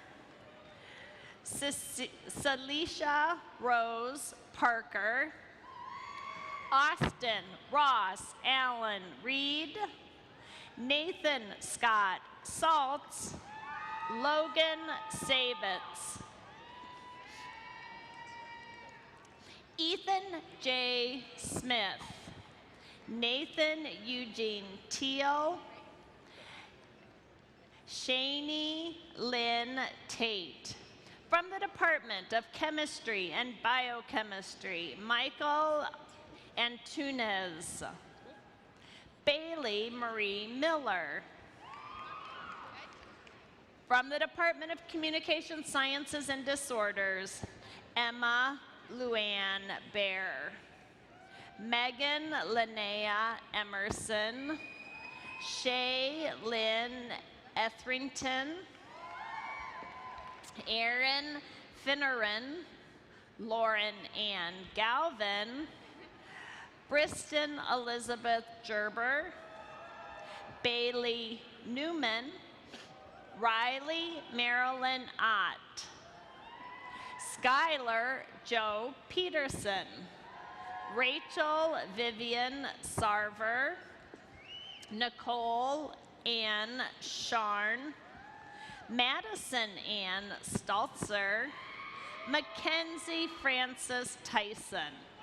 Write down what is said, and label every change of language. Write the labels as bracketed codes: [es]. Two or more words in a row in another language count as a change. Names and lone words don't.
[en] Celicia Rose Parker, Austin Ross Allen Reed, Nathan Scott Saltz, Logan Savitz, Ethan J. Smith, Nathan Eugene Teal, Shani Lynn Tate. From the Department of Chemistry and Biochemistry, Michael Antunes, Bailey Marie Miller. From the Department of Communication Sciences and Disorders, Emma Luann Bear, Megan Linnea Emerson, Shay Lynn Etherington, Erin Finneran, Lauren Ann Galvin, Briston Elizabeth Gerber, Bailey Newman, Riley Marilyn Ott, Skylar Joe Peterson, Rachel Vivian Sarver, Nicole Ann Sharn, Madison Ann Staltzer, Mackenzie Francis Tyson.